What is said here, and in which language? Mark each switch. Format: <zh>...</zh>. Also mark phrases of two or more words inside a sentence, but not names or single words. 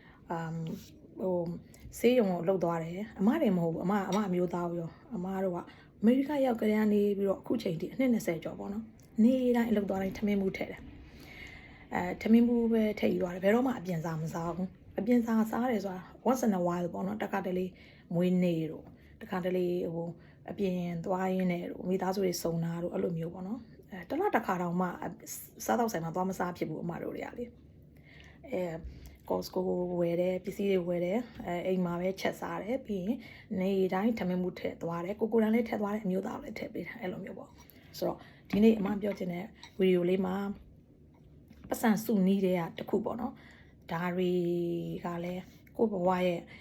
<my>ဆေးရုံကိုလှုပ်သွားတယ်အမတယ်မဟုတ်ဘူးအမအမျိုးသားရောအမတို့ကအမေရိကရောက်ကြရနေပြီးတော့အခုချိန်ထိအနှစ်20ကျော်ပေါ့နော်နေ့တိုင်းလှုပ်သွားတိုင်းထမင်းမှုထည့်တယ်ထမင်းမှု ပဲထည့်ယူသွားတယ်ဘယ်တော့မှအပြင်စားမစားဘူးအပြင်စားတယ်ဆိုတာ</my> <en>once in a while</en> <my>ပေါ့နော်တခါတလေမွေးနေ့တို့တခါတလေ အပြင်သွားရင်းနဲ့မိသားစုတွေစုံတာတို့အဲ့လိုမျိုးပေါ့နော်တလားတစ်ခါတောင်မှစားတော့ဆိုင်မှာသွားမစားဖြစ်ဘူးအမတို့တွေကလေCostco ဝယ်တယ်ပစ္စည်းတွေဝယ်တယ်အိမ်မှာပဲချက်စားတယ်ပြီးရင်နေတိုင်းထမင်းမှုထည့်သွားတယ်ကိုတန်းလေးထည့်သွားတယ်အမျိုးသားလည်းထည့်ပေးတယ်အဲ့လိုမျိုးပေါ့ဆိုတော့ဒီနေ့အမပြောချင်တဲ့ဗီဒီယိုလေးမှာပတ်စံစုနီးတဲ့တခုပေါ့နော်ဒါတွေကလည်းကိုဘဝရဲ့</my>